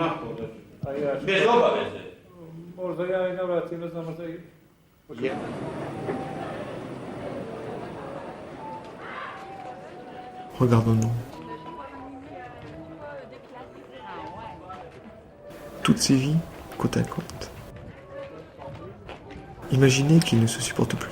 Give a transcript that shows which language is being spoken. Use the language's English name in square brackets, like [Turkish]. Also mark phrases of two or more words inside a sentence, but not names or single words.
[Serbian] A ja ću... Bez obaveze. Možda ja i navratim, ne znam, možda i... [French] Regardons-nous. Toutes ces vies, côte à côte. Imaginez qu'ils ne se supportent plus.